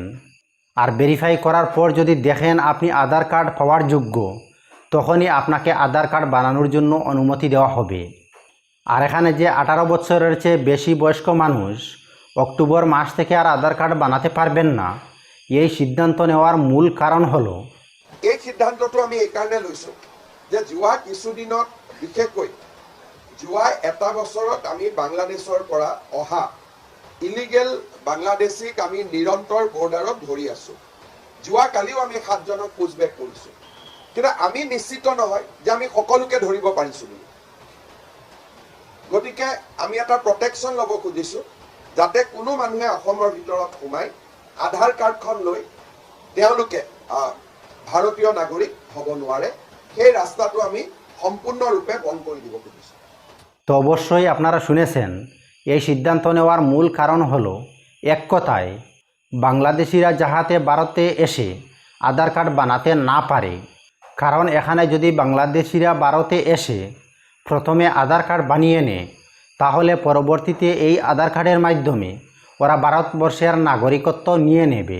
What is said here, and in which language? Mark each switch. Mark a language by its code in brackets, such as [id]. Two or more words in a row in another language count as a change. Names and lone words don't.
[bn] আর ভেরিফাই করার পর যদি দেখেন আপনি আধার কার্ড পাওয়ার যোগ্য, তখনই আপনাকে আধার কার্ড বানানোর জন্য অনুমতি দেওয়া হবে। আর এখানে যে 18 বছরের চেয়ে বেশি বয়স্ক মানুষ অক্টোবর মাস থেকে আর আধার কার্ড বানাতে পারবেন না, এই সিদ্ধান্ত নেওয়ার মূল কারণ হলো, [as] এই সিদ্ধান্তটো আমি এই কাৰণে লৈছোঁ যে যোৱা কিছুদিনত, বিশেষকৈ যোৱা এটা বছৰত আমি বাংলাদেশৰ পৰা অহা ইলিগেল বাংলাদেশীক আমি নিৰন্তৰ বৰ্ডাৰত ধৰি আছোঁ। যোৱাকালিও আমি 7 জনক পুছবেক কৰিছোঁ, কিন্তু আমি নিশ্চিত নহয় যে আমি সকলোকে ধৰিব পাৰিছোঁ বুলি। গতিকে আমি এটা প্ৰটেকশ্যন ল'ব খুজিছোঁ, যাতে কোনো মানুহে অসমৰ ভিতৰত সোমাই আধাৰ কাৰ্ডখন লৈ তেওঁলোকে ভাৰতীয় নাগৰিক হ'ব নোৱাৰে। সেই ৰাস্তাটো আমি সম্পূৰ্ণৰূপে বন্ধ কৰি দিব খুজিছোঁ। [bn] তো অবশ্যই আপনারা শুনেছেন, এই সিদ্ধান্ত নেওয়ার মূল কারণ হলো, এক কথায় বাংলাদেশিরা যাহাতে ভারতে এসে আধার কার্ড বানাতে না পারে। কারণ এখানে যদি বাংলাদেশিরা ভারতে এসে প্রথমে আধার কার্ড বানিয়ে নেয়, তাহলে পরবর্তীতে এই আধার কার্ডের মাধ্যমে ওরা ভারতবর্ষের নাগরিকত্ব নিয়ে নেবে।